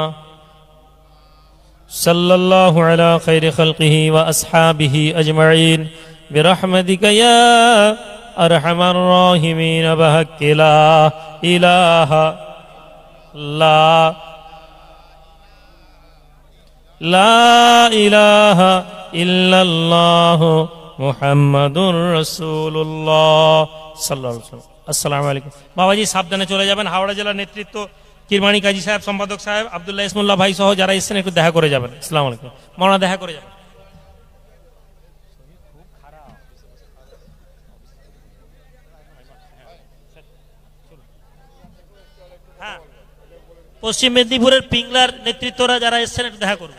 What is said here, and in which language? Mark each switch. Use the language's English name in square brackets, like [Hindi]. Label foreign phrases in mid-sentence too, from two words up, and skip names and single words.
[Arabic] صلی اللہ علی خیر خلقہ واصحابہ اجمعین برحمتک یا ارحم الراحمین، بحق لا الہ لا الہ الا اللہ محمد رسول اللہ صلی اللہ علیہ وسلم۔ السلام عليكم. [Bangla] বাবাজি সাবধানে চলে যাবেন। হাওড়া জেলার নেতৃত্ব কিরমানি কাজী সাহেব, সম্পাদক সাহেব, আব্দুল্লাহ ইসমুল্লাহ ভাই সহ যারা এসেছেন একটু দেখা করে যাবেন। [Arabic] السلام عليكم. [Bangla] মাওলানা দেখা করে যাবেন। হ্যাঁ, পশ্চিম মেদিনীপুরের পিংলার নেতৃত্বরা যারা এসেছেন একটু দেখা করবেন।